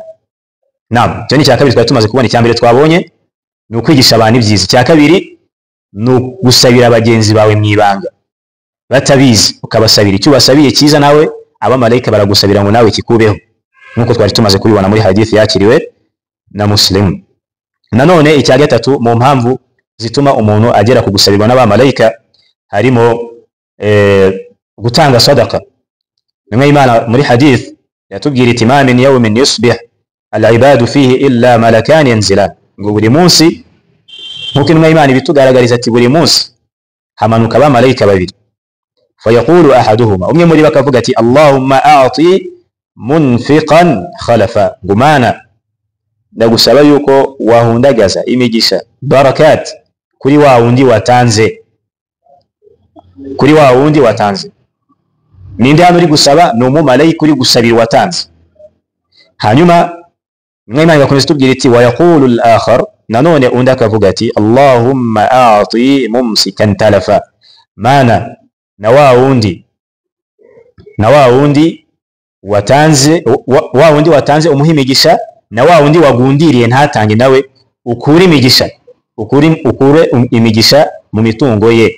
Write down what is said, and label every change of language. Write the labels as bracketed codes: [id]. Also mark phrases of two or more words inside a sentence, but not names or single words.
[rw] Naam, cyo ni cya kabiri twari tumaze kubona. Icya mbere twabonye ni ukwigisha abantu ibyiza, icya kabiri ni gusabira bagenzi bawe mwibanga batabizi, ukabasabira icyo ubasabiye cyiza, nawe abamalayika baragusabira ngo nawe kikubeho, nkuko twari tumaze kubibona muri hadith yakiriwe na Muslim. Nanone icya gatatu mu mpamvu zituma umuntu agera ku gusabirwa n'abamalayika harimo gutanga sadaka. Nimwe Imana muri hadith yatubwira iti [ar] ما من يوم يصبح العباد فيه إلا ملكان ينزلان, [rw] ngo buri munsi nkuko nimwe Imana ibitugaragariza ati buri munsi hamanuka abamalayika babiri, [ar] فيقول أحدهما, [rw] umwe muri bakavuga ati [ar] اللهم أعط منفقا خلفا, [rw] ngo Mana ndagusaba yuko wahundagaza imigisha, barakat, kuri wa wundi watanze. Ninde hano uri gusaba? Ni umumalayika uri gusabira watanze. Hanyuma nimwe Imana igakomeza tubwira iti [ar] ويقول الآخر, [rw] nanone undi akavuga ati [ar] اللهم أعط ممسكا تلفا, [rw] Mana na wa wundi watanze umuha imigisha, na wa wundi wagundiriye ntatange, nawe ukure imigisha mu mitungo ye.